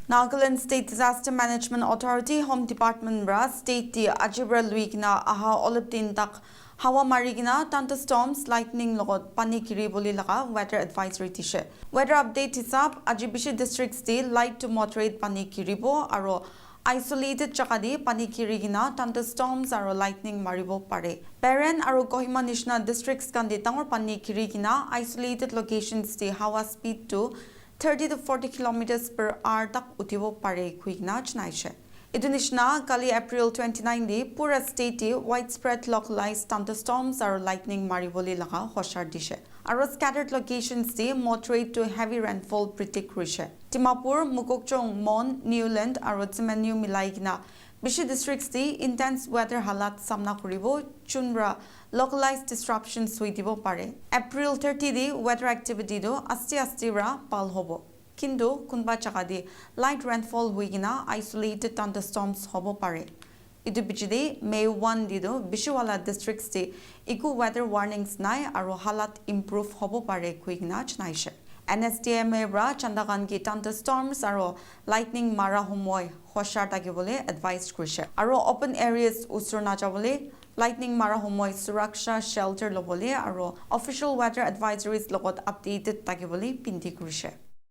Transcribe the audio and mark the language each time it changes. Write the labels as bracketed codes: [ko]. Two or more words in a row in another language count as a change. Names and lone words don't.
[nag] Nagaland State Disaster Management Authority Home Department bra state ti ajibra luigna aha oliptin tak hawa marigina thunderstorms lightning logot pani kiri boli laga [en] weather advisory [nag] tishe [en] weather update [nag] hisab ajibishi districts ti [en] light to moderate [nag] pani kiribo aro isolated chakadi pani kirigina [en] thunderstorms [nag] aro [en] lightning [nag] maribo pare Peren aro Kohima Nishna districts kandi tangor pani kirigina [en] isolated locations [nag] ti hawa speed to [en] 30 to 40 kilometers per hour [nag] tak utibo pare kuigna chnaishe. Idunishna kali April 29 di pura state [en] widespread localized thunderstorms or lightning [nag] mariboli laga hoshar dishe. Aro [en] scattered locations [nag] di [en] moderate to heavy rainfall predict [nag] rishe. Timapur, Mukokchong, Mon, Newland aro Tsimenu milaigna Bishi districts di [en] intense weather [nag] halat samna kuribo chunra [en] localized disruptions [nag] suitibo pare. April 30 di [en] weather activity [nag] do asti ra pal hobo. Kindu kunba chakadi [en] light rainfall [nag] huigina [en] isolated thunderstorms [nag] hobo pare. Idu bichidi May 1 di do Bishiwala districts di iku [en] weather warnings [nag] nai aro halat improve hobo pare huigina chnaishe. NSDMA ra Chandagan ki thunderstorms aro lightning mara homoy hoshar takibole advised krishe. Aro [en] open areas [nag] usur na jabole lightning mara homoy suraksha shelter lobole aro [en] official weather advisories [nag] logot updated takibole pinti krishe.